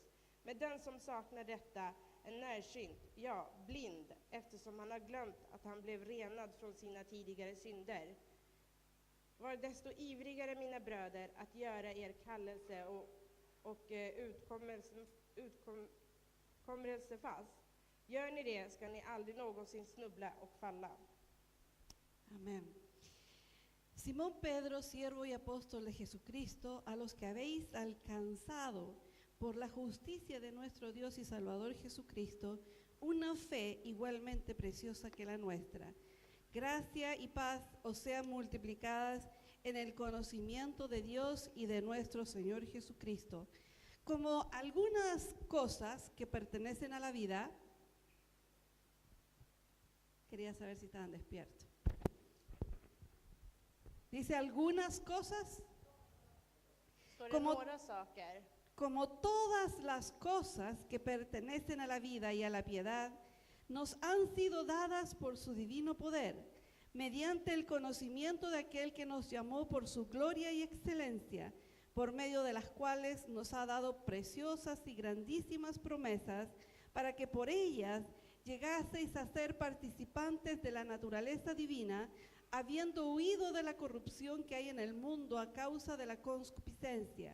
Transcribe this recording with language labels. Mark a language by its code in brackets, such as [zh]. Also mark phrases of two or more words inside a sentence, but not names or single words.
[sv] Men den som saknar detta är närsynt, ja, blind, eftersom han har glömt att han blev renad från sina tidigare synder. Var desto ivrigare, mina bröder, att göra er kallelse och utkommelse fast. Gör ni det ska ni aldrig någonsin snubbla och falla. [es] Amén. Simón Pedro, siervo y apóstol de Jesucristo, a los que habéis alcanzado por la justicia de nuestro Dios y Salvador Jesucristo, una fe igualmente preciosa que la nuestra. Gracia y paz os sean multiplicadas en el conocimiento de Dios y de nuestro Señor Jesucristo. Como algunas cosas que pertenecen a la vida, quería saber si estaban despiertos. Dice algunas cosas, [sv] Står det [es] Como- [sv] några saker? [es] como todas las cosas que pertenecen a la vida y a la piedad, nos han sido dadas por su divino poder, mediante el conocimiento de aquel que nos llamó por su gloria y excelencia, por medio de las cuales nos ha dado preciosas y grandísimas promesas, para que por ellas llegaseis a ser participantes de la naturaleza divina, habiendo huido de la corrupción que hay en el mundo a causa de la concupiscencia.